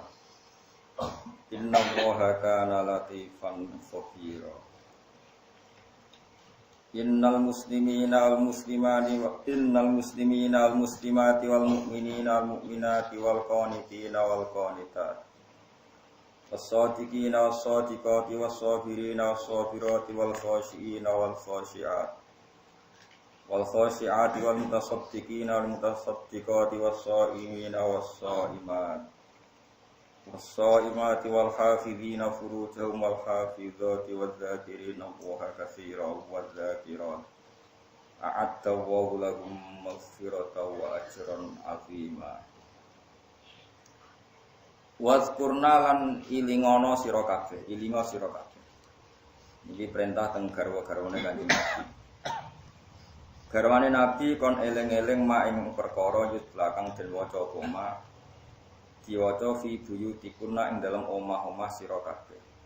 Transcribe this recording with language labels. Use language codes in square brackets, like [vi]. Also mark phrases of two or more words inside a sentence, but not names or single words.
[ar] إن الله كان لطيفا خبيرا. إن المسلمين والمسلمات والمؤمنين والمؤمنات والقانتين والقانتات. والصادقين والصادقات والصابرين والصابرات والخاشعين والخاشعات والخاشعات والمتصدقين والمتصدقات والصائمين والصائمات والصائمات والحافظين فروجهم والحافظات والذاكرين الله كثيرا والذاكرات أعد الله لهم مغفرة وأجرا عظيما. [jv] Wazkurna lan ilingono sira kabeh, ilingo sira kabeh. Iki perintah teng garwa-garwane Kanjeng Nabi. Garwane Nabi kon eling-eling mak ing perkara yut belakang den waca apa mak diwaca [ar] في بيوتكن [jv] ing dalam omah-omah sira kabeh.